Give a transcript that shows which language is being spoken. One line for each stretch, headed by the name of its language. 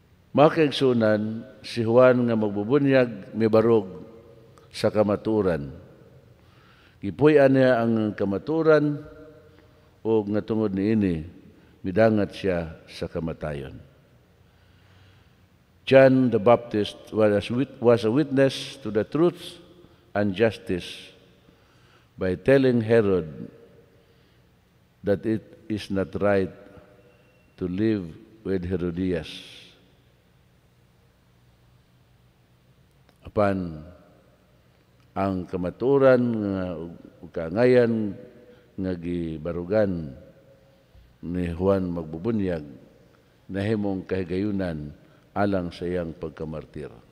Cebuano: Makaigsunan, si Juan nga magbubunyag mibarog sa kamaturan. Gipuy-an niya ang kamaturan o nga tungod niini midangat siya sa kamatayon.
English: John the Baptist was a witness to the truth and justice by telling Herod that it is not right to live with Herodias.
Cebuano: Apan ang kamaturan nga kangayan nga gibarugan ni Juan Magbubunyag nahimong kahigayunan alang sa iyang pagkamartir.